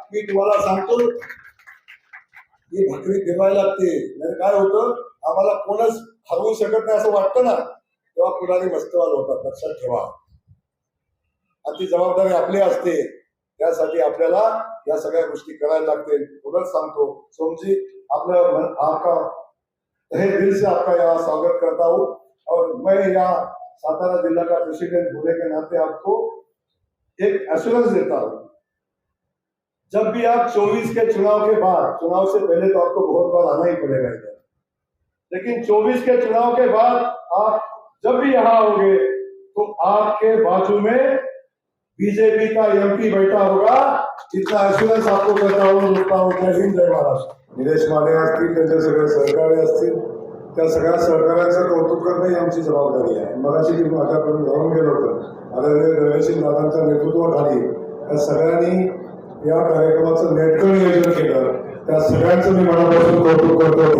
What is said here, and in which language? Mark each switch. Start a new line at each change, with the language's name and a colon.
Marathi: मी तुम्हाला सांगतो, ही भाकरी फिरवायला लागते. नाही काय होतं, आम्हाला कोणच हरवू शकत नाही असं वाटतं ना, तेव्हा पुढारी मस्तवाल होतात. लक्षात ठेवा, आणि ती जबाबदारी आपली असते. त्यासाठी आपल्याला या सगळ्या गोष्टी करायला लागतील. पुढंच सांगतो,
Hindi: सोमजी,
Marathi: आपलं
Hindi: आपका तहे दिल से आपका यहाँ स्वागत करता हूँ और मैं यहाँ सातारा जिला का प्रेसिडेंट होने के नाते आपको एक एश्योरेंस देता हूँ, जब भी आप 24 के चुनाव के बाद, चुनाव से पहले तो आपको बहुत बार आना ही पड़ेगा इधर, लेकिन 24 के चुनाव के बाद आप जब भी यहाँ आओगे तो आपके बाजू में बीजेपी का एमपी बैठा होगा. इतना एश्योरेंस आपको करता हूँ. जय हिंद, जय महाराष्ट्र.
Marathi: निलेश माने असतील, त्यांचे सगळे सहकारी असतील, त्या सगळ्या सहकार्याचं कौतुक करणं ही आमची जबाबदारी आहे. मगाशी मी माझ्याकडून जाऊन गेलो होतो. आदरणीय रमेशजी दादांच्या नेतृत्वाखाली या सगळ्यांनी या कार्यक्रमाचं नेटकं नियोजन केलं. त्या सगळ्यांचं मी मनापासून कौतुक करतो.